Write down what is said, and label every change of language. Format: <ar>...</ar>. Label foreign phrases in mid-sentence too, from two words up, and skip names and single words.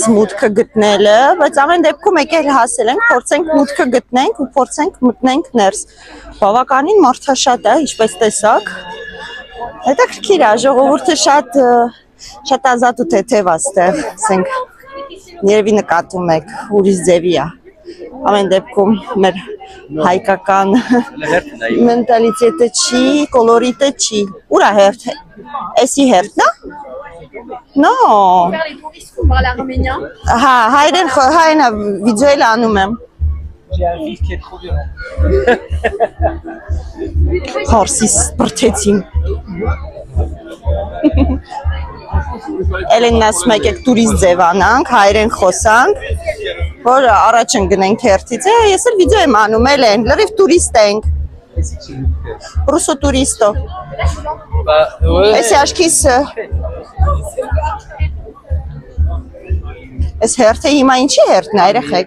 <hy>մուտքը գտնելը, բայց ամեն դեպքում եկել հասել ենք, փորձենք մուտքը գտնենք ու փորձենք մտնենք ներս։ Բավականին մարդաշատ է, ինչպես տեսակ։ Հետաքրքիր է, ժողովուրդը շատ ազատ ու թեթև է ստեղ, ասենք, երևի նկատում եք, ուրիշ ձևի է։ Ամեն դեպքում մեր հայկական մենտալիտետը չի, կոլորիտը չի։ Ուր է հերթ։ Էսի հերթն է։ No.</hy> <fr>Faire les touristes pour parler arménien.</fr> <hy>Հա, հայրենը վիդեոյել անում եմ։</hy> <fr>J'ai un fils qui est trop violent.</fr> <hy>Հորսիս բրթեցին։ Էլենն ասում եք տուրիստ ձևանանք, հայրեն խոսանք, որ առաջ ընկնենք հերթից։ Ես էլ վիդեո եմ անում, Էլեն, լրիվ տուրիստ ենք։</hy> <ru>Руссо туристо։</ru> <hy>Էսի աշկիս Էս հերթը հիմա ինչի հերթն է, երեխեք։</hy>